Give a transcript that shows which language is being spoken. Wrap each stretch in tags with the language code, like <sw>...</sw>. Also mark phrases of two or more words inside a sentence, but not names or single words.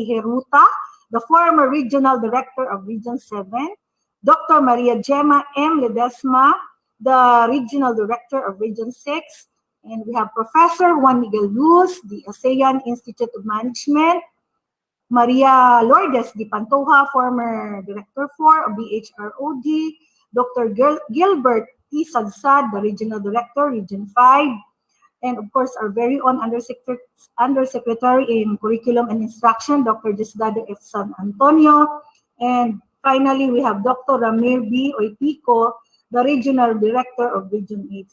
<en>Heruta, the former Regional Director of Region 7, Dr. Maria Gemma M. Ledesma, the Regional Director of Region 6, and we have Professor Juan Miguel Luz, the ASEAN Institute of Management, Maria Lourdes Di Pantoja, former Director 4 of BHROD, Dr. Gilbert T. Sadsad, the Regional Director, Region 5, and of course our very own Undersecretary in Curriculum and Instruction, Dr. Diosdado F. San Antonio, and finally we have Dr. Ramir B. Oipico, the Regional Director of Region 8.</en>